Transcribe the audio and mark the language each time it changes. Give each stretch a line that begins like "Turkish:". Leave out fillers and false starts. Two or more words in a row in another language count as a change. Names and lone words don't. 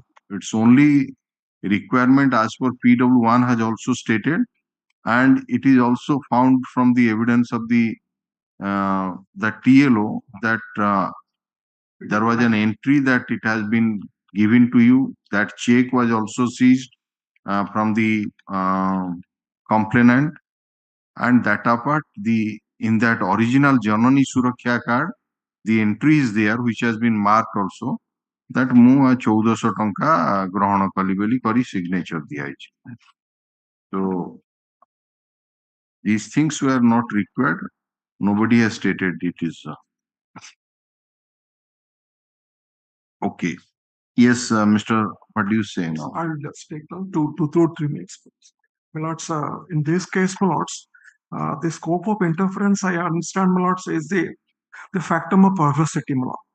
English: It's only requirement as per PW1 has also stated, and it is also found from the evidence of the TLO that there was an entry that it has been given to you. That check was also seized from the complainant, and that apart, in that original Janani Suraksha card, the entry is there, which has been marked also, that
Odia: ମୁଁ 1400 ଟଙ୍କା ଗ୍ରହଣ କଲି ବୋଲି କରି signature ଦିଆଯାଇଛି.
English: So these things were not required. Nobody has stated it is. Okay. Yes, Mr. What do you say now? I'll just take down 2 to 3 minutes. My lords, in this case, my lords, the scope of interference, I understand, my lords, is the factum of perversity, my lord.